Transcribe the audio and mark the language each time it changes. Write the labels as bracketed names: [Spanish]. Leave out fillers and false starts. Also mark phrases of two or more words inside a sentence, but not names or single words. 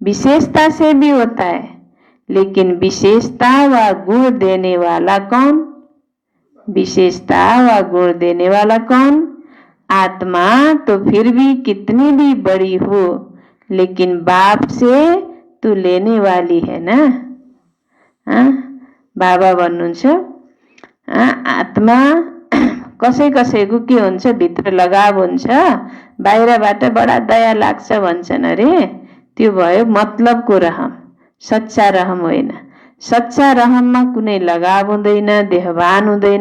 [Hindi] विशेषता से भी होता है, लेकिन विशेषता व गुण देने वाला कौन? विशेषता व गुण देने वाला कौन? आत्मा तो फिर भी कितनी भी बड़ी हो, लेकिन बाप से तू लेने वाली है ना। [Nepali] बाबा भन्नुहुन्छ आत्मा कसै कसैको के हुन्छ, भित्र लगाव हुन्छ, बाहिरबाट बडा दया लाग्छ भन्छन् अरे। त्यो भयो मतलबको रहम, सच्चा रहम होइन। सच्चा रहममा कुनै लगाव हुँदैन, देहभान हुँदैन।